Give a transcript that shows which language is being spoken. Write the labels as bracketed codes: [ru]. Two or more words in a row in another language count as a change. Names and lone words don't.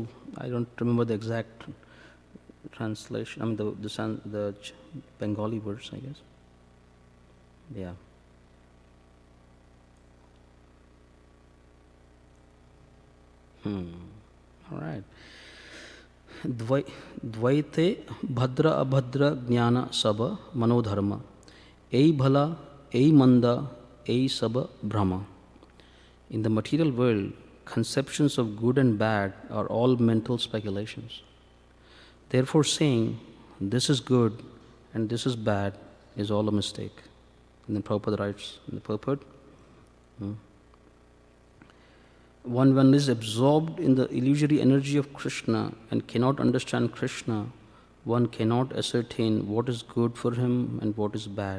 [en] I don't remember the exact translation. The Bengali verse, I guess. Yeah. All right. [bn] দ্বৈতে ভদ্র অভদ্র জ্ঞান সব মনোধর্ম. এই ভাল, এই মন্দ, এই সব ব্রহ্ম. [en] In the material world, conceptions of good and bad are all mental speculations. Therefore, saying this is good and this is bad is all a mistake. And then Prabhupada writes in the purport, one is absorbed in the illusory energy of Krishna and cannot understand Krishna, one cannot ascertain what is good for him and what is bad.